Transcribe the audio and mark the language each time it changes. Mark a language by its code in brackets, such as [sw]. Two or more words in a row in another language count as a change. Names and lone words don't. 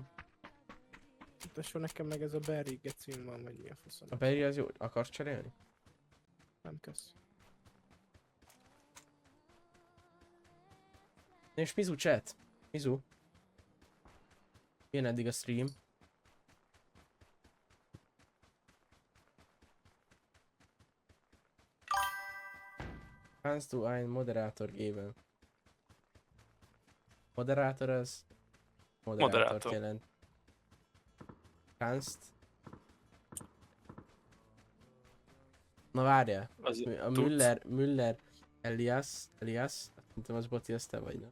[hu] Tesó, nekem meg ez a Berry gecim van, vagy mi a faszom. A Berry az jó, akarsz cserélni? Nem kösz. És Mizu chat. Mizu. Milyen eddig a stream? [de] Kannst du ein Moderator geben? [hu] Moderátor az moderátort Moderátor. jelent. Kannst. Na várjál. Az A tudsz. Müller Elias, szerintem az Boti, az te vagy, nem?